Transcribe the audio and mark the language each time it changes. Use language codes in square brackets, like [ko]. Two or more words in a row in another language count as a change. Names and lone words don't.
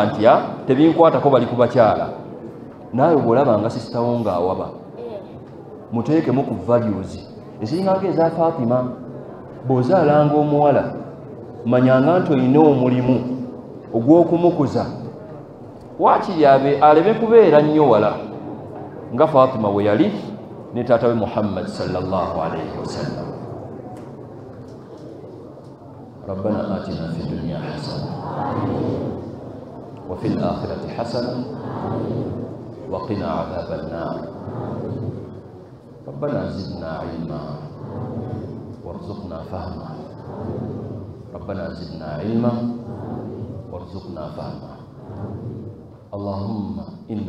[lg] nti tebinkwatako bali ku bakyala naawe bw'olaba nga sisitawo ng'awaba muteekemu ku values ezinganga eza Fatima bw'ozaalanga omuwala manyanga nti olina omulimu ogw'okumukuza waakiri aleme kubeera nnyo wala nga Fatima we yali ne taata we Muhammad [ar] صلى الله عليه وسلم. ربنا آتنا في الدنيا حسنة وفي الآخرة حسنة وقنا عذاب النار ربنا زدنا علما وارزقنا فهما ربنا زدنا علما وارزقنا فهما اللهم إنا